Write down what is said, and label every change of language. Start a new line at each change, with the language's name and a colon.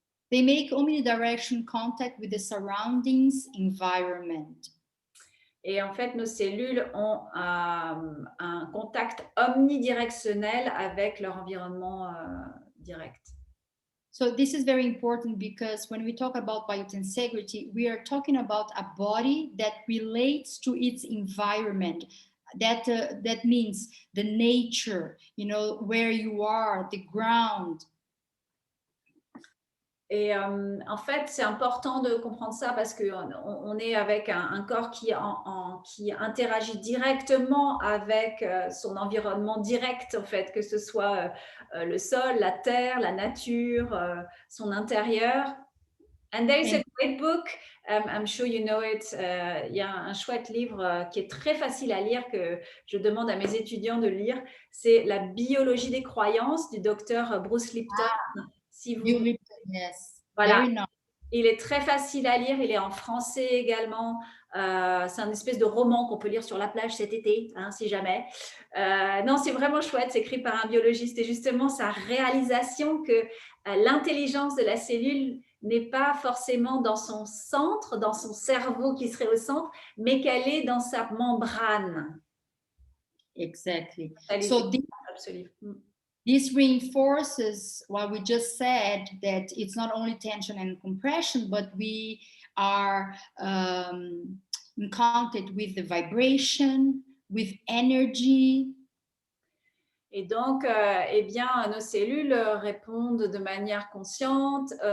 English: They make omnidirectional contact with the surroundings environment.
French: Et en fait, nos cellules ont un contact omnidirectionnel avec leur environnement direct.
English: So this is very important because when we talk about biotensegrity, we are talking about a body that relates to its environment. That means the nature, you know, where you are, the ground.
French: Et en fait, c'est important de comprendre ça parce qu'on est avec un corps qui interagit directement avec son environnement direct, en fait, que ce soit le sol, la terre, la nature, son intérieur.
English: And there is a great book, I'm sure you know it.
French: Il y a un chouette livre qui est très facile à lire que je demande à mes étudiants de lire. C'est La biologie des croyances du docteur Bruce Lipton. Si vous
English: Yes,
French: voilà,
English: very nice.
French: il est très facile à lire, il est en français également. C'est un espèce de roman qu'on peut lire sur la plage cet été, hein, si jamais. Non, c'est vraiment chouette, c'est écrit par un biologiste et justement sa réalisation que l'intelligence de la cellule n'est pas forcément dans son centre, dans son cerveau qui serait au centre, mais qu'elle est dans sa membrane.
English: Exactly. So, this reinforces what we just said, that it's not only tension and compression, but we are in contact with the vibration, with energy.
French: Et donc, eh bien, nos cellules répondent de manière consciente.